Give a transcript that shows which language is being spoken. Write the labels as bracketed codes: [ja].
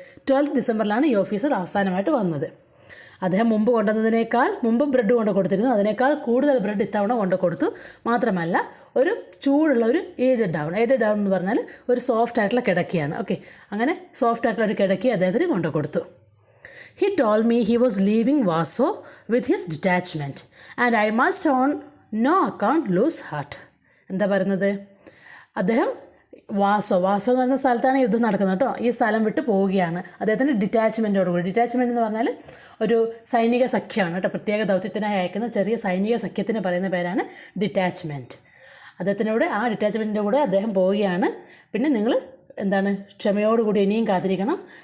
[ml] 12th December ഈ officer അവസാനമായിട്ട് വന്നത്. അദ്ദേഹം മുമ്പ് കൊണ്ടുവന്നതിനേക്കാൾ മുമ്പ് ബ്രെഡ് കൊണ്ട് കൊടുത്തിരുന്നു, അതിനേക്കാൾ കൂടുതൽ ബ്രെഡ് ഇത്തവണ കൊണ്ട് കൊടുത്തു. മാത്രമല്ല ഒരു ചൂടുള്ള ഒരു ഏജഡ് ഡൗൺ എന്ന് പറഞ്ഞാൽ ഒരു സോഫ്റ്റ് ആയിട്ടുള്ള കിടക്കയാണ്. ഓക്കെ, അങ്ങനെ സോഫ്റ്റ് ആയിട്ടുള്ള ഒരു കിടക്കി അദ്ദേഹത്തിന് കൊണ്ട് കൊടുത്തു. [en] He told me he was leaving Warsaw with his detachment and I must on no account lose heart. പറയുന്നത്, [ml] അദ്ദേഹം വാസോ എന്ന് പറയുന്ന സ്ഥലത്താണ് യുദ്ധം നടക്കുന്നത് കേട്ടോ. ഈ സ്ഥലം വിട്ട് പോവുകയാണ്. അദ്ദേഹത്തിൻ്റെ ഡിറ്റാച്ച്മെൻറ്റോടുകൂടി. ഡിറ്റാച്ച്മെൻറ്റ് എന്ന് പറഞ്ഞാൽ ഒരു സൈനിക സഖ്യമാണ് കേട്ടോ. പ്രത്യേക ദൗത്യത്തിനായി അയക്കുന്ന ചെറിയ സൈനിക സഖ്യത്തിന് പറയുന്ന പേരാണ് ഡിറ്റാച്ച്മെൻറ്റ്. അദ്ദേഹത്തിനോട് ആ ഡിറ്റാച്ച്മെൻറ്റിൻ്റെ കൂടെ അദ്ദേഹം പോവുകയാണ്. പിന്നെ നിങ്ങൾ എന്താണ് ക്ഷമയോടുകൂടി ഇനിയും കാത്തിരിക്കണം.